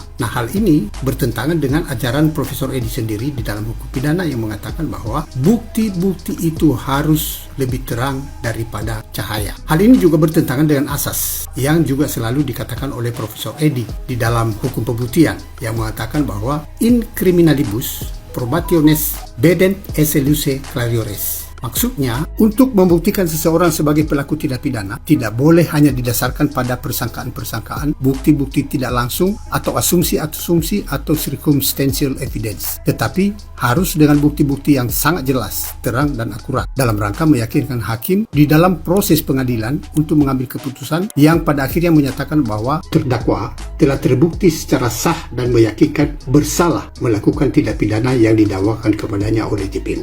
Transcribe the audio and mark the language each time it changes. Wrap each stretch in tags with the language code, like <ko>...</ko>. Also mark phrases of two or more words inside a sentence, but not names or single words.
<id>Nah, hal ini bertentangan dengan ajaran Profesor Edi sendiri di dalam hukum pidana yang mengatakan bahwa bukti-bukti itu harus lebih terang daripada cahaya. Hal ini juga bertentangan dengan asas yang juga selalu dikatakan oleh Profesor Edi di dalam hukum pembuktian yang mengatakan bahwa</id> <la>in criminalibus probationes bedent esse luce clariores.</la> <id>Maksudnya, untuk membuktikan seseorang sebagai pelaku tindak pidana, tidak boleh hanya didasarkan pada persangkaan-persangkaan, bukti-bukti tidak langsung, atau asumsi-asumsi atau</id> <en>circumstantial evidence.</en> <id>Tetapi, harus dengan bukti-bukti yang sangat jelas, terang, dan akurat, dalam rangka meyakinkan hakim di dalam proses pengadilan untuk mengambil keputusan yang pada akhirnya menyatakan bahwa terdakwa telah terbukti secara sah dan meyakinkan bersalah melakukan tindak pidana yang didakwakan kepadanya oleh JPU.</id>